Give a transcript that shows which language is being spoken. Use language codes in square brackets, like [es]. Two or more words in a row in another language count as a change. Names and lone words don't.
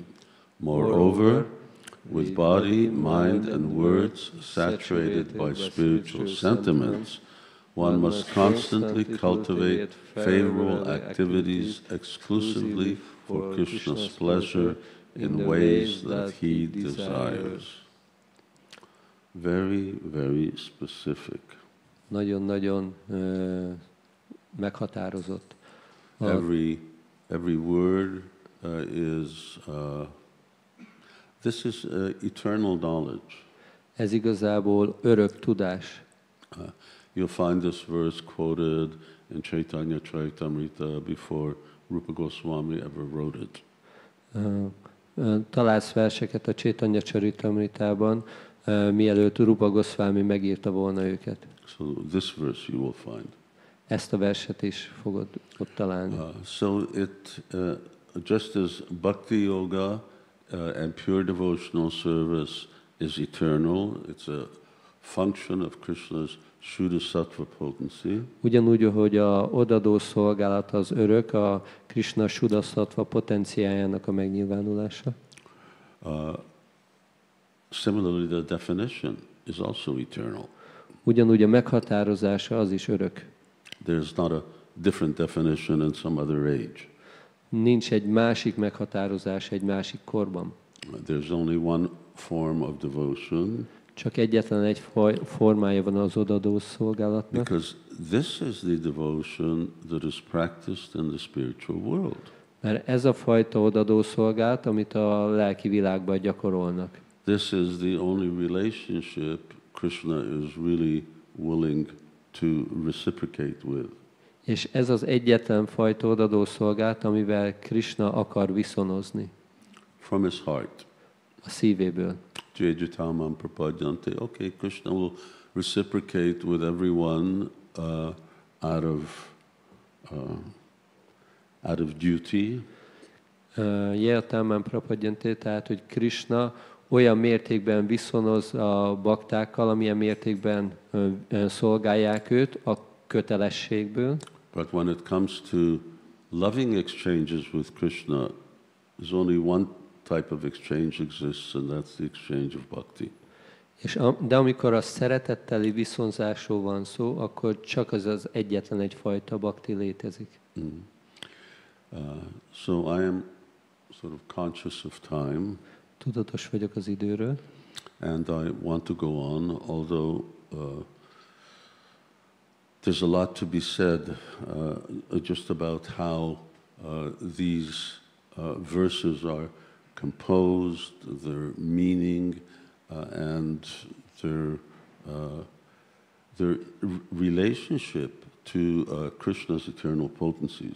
[en] Moreover, with body, mind, and words saturated by spiritual sentiments, one must constantly cultivate favorable activities exclusively for Krishna's pleasure in ways that he desires. Very, very specific. [hu] Nagyon-nagyon meghatározott. [en] Every word is this is eternal knowledge. [hu] Ez igazából örök tudás. [en] You'll find this verse quoted in Chaitanya Charitamrita before Rupa Goswami ever wrote it. [hu] Találsz verseket a Chaitanya Charitamritában, mielőtt Rupa Goswami megírta volna őket. [en] So this verse you will find. [hu] Ezt a verset is fogod ott találni. [en] So it just as Bhakti Yoga and pure devotional service is eternal, it's a function of Krishna's [sa] Shuddha Sattva [en] potency. [hu] Ugyanúgy, hogy a odadó szolgálat az örök, a Krishna [sa] Shuddha Sattva [hu] potenciájának a megnyilvánulása. [en] Similarly, the definition is also eternal. [hu] Ugyanúgy a meghatározása az is örök. [en] There's not a different definition in some other age. [hu] Nincs egy másik meghatározás egy másik korban. [en] There's only one form of devotion. [hu] Csak egyetlen egy formája van az odadó szolgálatnak. [en] Because this is the devotion that is practiced in the spiritual world. [hu] Mert ez a fajta odadó szolgálat, amit a lelki világban gyakorolnak. [en] This is the only relationship Krishna is really willing to reciprocate with. [hu] És ez az egyetlen fajta odadó szolgálat, amivel Krishna akar viszonozni. [en] From his heart. [hu] A szívéből. [sa] Jayajtamam prapadyanti. [en] Okay, Krishna will reciprocate with everyone out of duty. [sa] Jayajtamam prapadyanti, [hu] tehát hogy Krishna olyan mértékben viszonoz a baktákkal, amilyen mértékben szolgálják őt a kötelességből. [en] But when it comes to loving exchanges with Krishna, there's only one type of exchange exists, and that's the exchange of bhakti. [hu] De amikor a szeretetteli viszonzásról van szó, akkor csak az egyetlen egy fajta bhakti létezik. [en] So I am sort of conscious of time. [hu] Tudatos vagyok az időről. [en] And I want to go on, although there's a lot to be said just about how these verses are composed, their meaning, and their relationship to Krishna's eternal potencies.